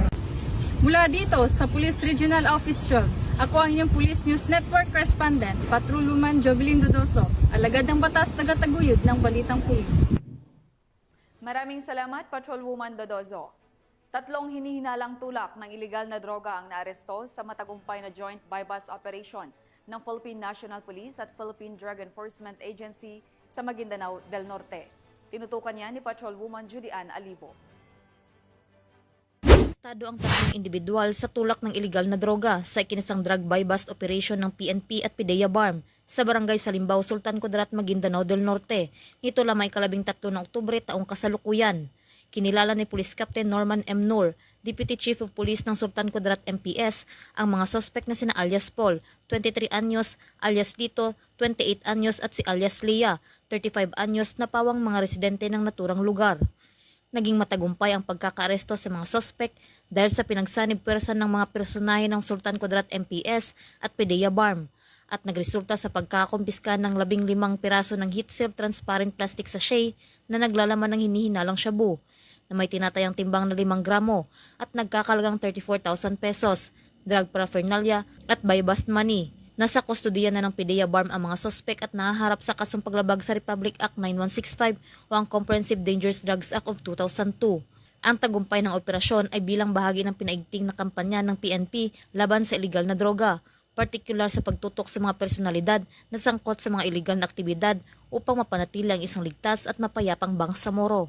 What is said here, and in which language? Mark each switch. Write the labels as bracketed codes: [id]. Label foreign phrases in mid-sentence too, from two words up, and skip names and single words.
[tl] Mula dito sa Police Regional Office 12, ako ang inyong Police News Network Correspondent, Patrolwoman Jovelyn Dodoso, alagad ng batas, tagataguyod ng Balitang Pulis. Maraming salamat, Patrolwoman Dodoso. 3 hinihinalang tulak ng iligal na droga ang naaresto sa matagumpay na [en] joint buy-bust operation [tl] ng Philippine National Police at Philippine Drug Enforcement Agency sa Maguindanao del Norte. Tinutukan niya ni Patrolwoman Judy Ann Alibo. Estado ang 3 individual sa tulak ng iligal na droga sa ikinasang [en] drug buy-bust operation [tl] ng PNP at PDEA BARM sa barangay Salimbao, Sultan Kudarat, Maguindanao del Norte. Nito lamay 13 ng Oktubre taong kasalukuyan. Kinilala ni Police Captain Norman M. Noor, [en] Deputy Chief of Police [tl] ng Sultan Kudarat MPS, ang mga suspect na sina alias Paul, 23 anyos, alias Lito, 28 anyos at si alias Leah, 35 anyos na pawang mga residente ng naturang lugar. Naging matagumpay ang pagkakaaresto sa mga suspect dahil sa pinagsanib pwersa ng mga personahe ng Sultan Kudarat MPS at PDEA BARM at nagresulta sa pagkakumpiska ng 15 piraso ng [en] heat-sealed transparent plastic sachet [tl] na naglalaman ng hinihinalang shabu na may tinatayang timbang na 5 gramo at nagkakalagang 34,000 pesos, [en] drug paraphernalia [tl] at [en] buy-bust money. [tl] Nasa kustodiya na ng PDEA BARM ang mga sospek at nahaharap sa kasong paglabag sa Republic Act 9165 o ang Comprehensive Dangerous Drugs Act of 2002. Ang tagumpay ng operasyon ay bilang bahagi ng pinaigting na kampanya ng PNP laban sa iligal na droga, partikular sa pagtutok sa mga personalidad na sangkot sa mga iligal na aktibidad upang mapanatili ang isang ligtas at mapayapang Bangsamoro.